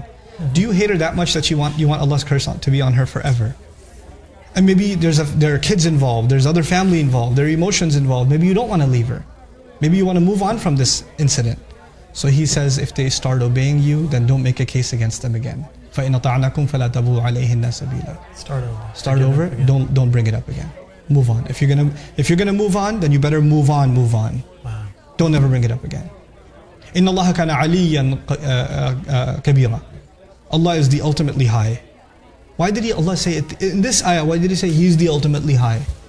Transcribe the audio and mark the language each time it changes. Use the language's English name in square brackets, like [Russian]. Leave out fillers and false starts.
[English] Mm-hmm. Do you hate her that much that you want Allah's curse to be on her forever? And maybe there are kids involved, there's other family involved, there are emotions involved. Maybe you don't want to leave her. Maybe you want to move on from this incident. So he says, if they start obeying you, then don't make a case against them again. [Arabic] فَإِنْ أَطَعْنَكُمْ فَلَا تَبُوا عَلَيْهِنَّ سَبِيلًا [English] Start over. Don't bring it up again. Move on. If you're gonna move on, then you better move on. Wow. Don't ever bring it up again. [Arabic] إِنَّ اللَّهَ كَانَ عَلِيًّا كَبِيرًا [English] Allah is the ultimately high. Why did Allah say it in this ayah? Why did He say He's the ultimately high?